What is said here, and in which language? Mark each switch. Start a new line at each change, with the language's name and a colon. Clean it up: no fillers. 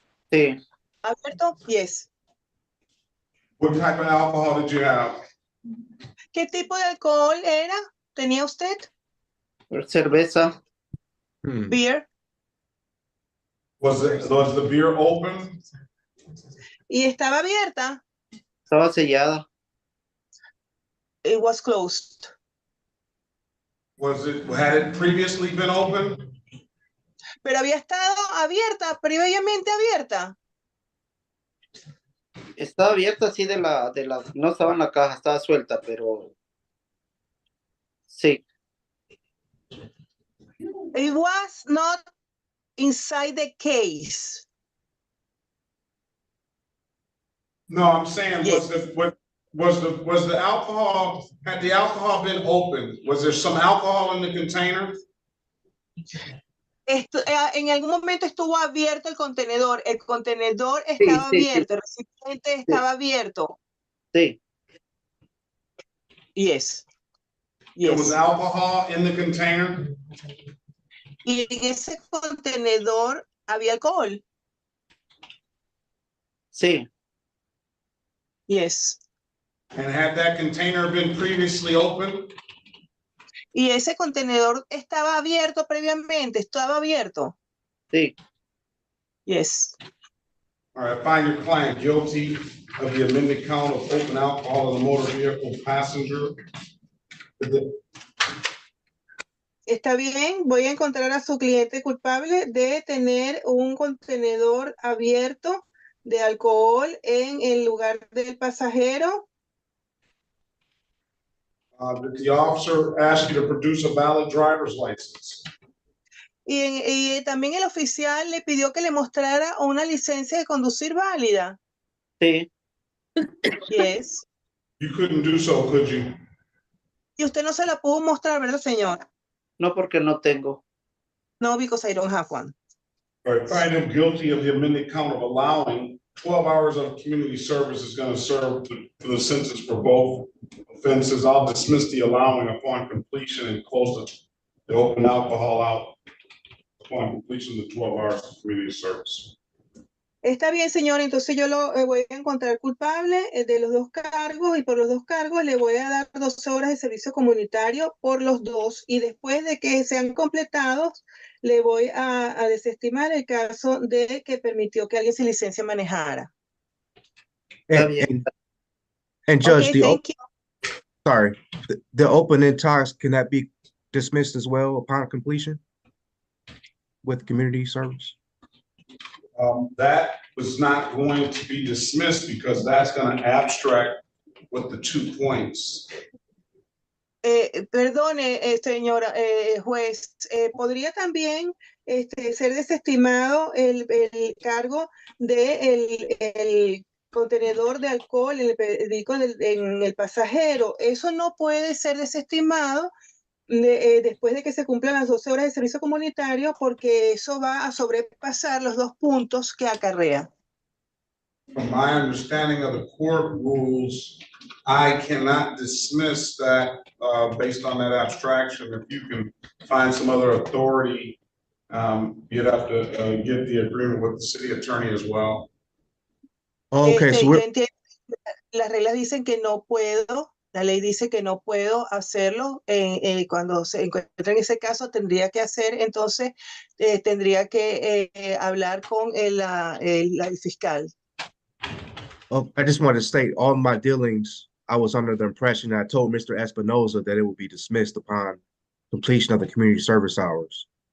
Spanish: Sí. abierto.
English: Yes. What type of alcohol did you have?
Spanish: ¿Qué tipo de alcohol tenía usted? Cerveza.
English: Beer. Was the beer open?
Spanish: Y estaba abierta. Estaba sellada.
English: It was closed. Had it previously been open?
Spanish: Pero había estado abierta, previamente abierta. Estaba abierta así no estaba en la caja, estaba suelta, pero sí.
English: It was not inside the case. No, I'm saying, Yes. was the alcohol, had the alcohol been open? Was there some alcohol in the container?
Spanish: En algún momento estuvo abierto el contenedor estaba abierto, el recipiente estaba abierto. Sí.
English: Yes. There was alcohol in the container?
Spanish: Y en ese contenedor había alcohol. Sí.
English: Yes. And had that container been previously open?
Spanish: Y ese contenedor estaba abierto previamente, estaba abierto. Sí.
English: Yes. All right, I find your client guilty of the amended count of open alcohol in the motor vehicle passenger.
Spanish: Está bien, voy a encontrar a su cliente culpable de tener un contenedor abierto de alcohol en el lugar del pasajero.
English: Did the officer ask you to produce a valid driver's license?
Spanish: Y también el oficial le pidió que le mostrara una licencia de conducir válida. Sí.
English: Yes. You couldn't do so, could you?
Spanish: Y usted no se la pudo mostrar, ¿verdad, señora? No, porque no tengo.
English: No, because I don't have one. All right, find him guilty of the amended count of allowing 12 hours of community service is going to serve for the sentence for both offenses. I'll dismiss the allowing upon completion and close the open alcohol out upon completion of the 12 hours of community service.
Spanish: Está bien, señor, entonces yo lo voy a encontrar culpable de los dos cargos y por los dos cargos le voy a dar 12 horas de servicio comunitario por los dos y después de que sean completados le voy a desestimar el caso de que permitió que alguien sin licencia manejara.
English: And Judge, Okay, the open intox, can that be dismissed as well upon completion with community service? That was not going to be dismissed because that's going to abstract with the 2 points.
Spanish: Perdone, señora juez, ¿podría también ser desestimado el cargo de el contenedor de alcohol en el pasajero? Eso no puede ser desestimado después de que se cumplan las 12 horas de servicio comunitario porque eso va a sobrepasar los 2 puntos que acarrea.
English: From my understanding of the court rules, I cannot dismiss that based on that abstraction. If you can find some other authority, you'd have to get the agreement with the city attorney as well. Okay, so
Spanish: yo entiendo, las reglas dicen que no puedo, la ley dice que no puedo hacerlo. Cuando se encuentra en ese caso, tendría que hacer, entonces, tendría que hablar con el fiscal.
English: Oh, I just wanted to state all my dealings, I was under the impression I told Mr. Espinoza that it would be dismissed upon completion of the community service hours.